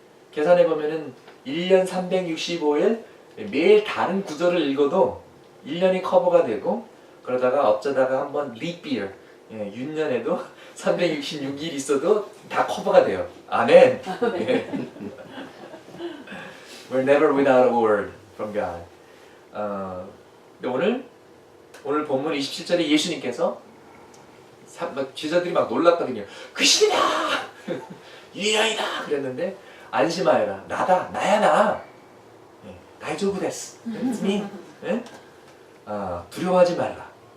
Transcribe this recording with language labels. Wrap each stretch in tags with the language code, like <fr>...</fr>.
<ko>계산해 보면은 1년 365일 매일 다른 구절을 읽어도 1년이 커버가 되고, 그러다가 어쩌다가 한번 리피어, 윤년에도 366일 있어도 다 커버가 돼요. 아멘.</ko> <en>We're never without a word from God.</en> <ko>근데 오늘 본문 27절에 예수님께서 제자들이 막 놀랐거든요. 그 신이다! 유일이다! 그랬는데 안심하여라. 나야 나.</ko> <ja>다이조부 데스.</ja> <en>It's me.</en> <ko>두려워하지 말라.</ko>